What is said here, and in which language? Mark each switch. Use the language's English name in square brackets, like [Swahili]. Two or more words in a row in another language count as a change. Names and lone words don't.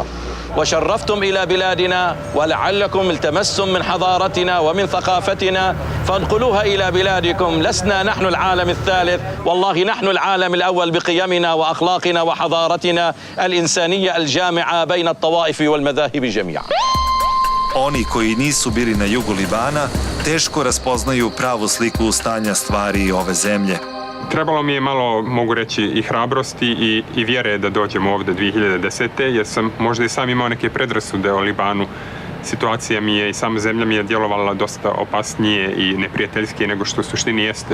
[Arabic] وشرفتم إلى بلادنا ولعلكم التمستم من حضارتنا ومن ثقافتنا فانقلوها إلى بلادكم. لسنا نحن العالم الثالث، والله نحن العالم الأول بقيمنا وأخلاقنا وحضارتنا الإنسانية الجامعة بين الطوائف والمذاهب جميعا. [Bosnian] Oni koji nisu bili na jugu Libana teško raspoznaju pravu sliku stanja stvari ove zemlje. Trebalo mi je malo, mogu reći, i hrabrosti i vjere da dođem ovdje 2010. jer sam možda i sam imao neke predrasude o Libanu. Situacija mi je i sama zemlja mi je djelovala dosta opasnije i neprijateljskije nego što u suštini jeste.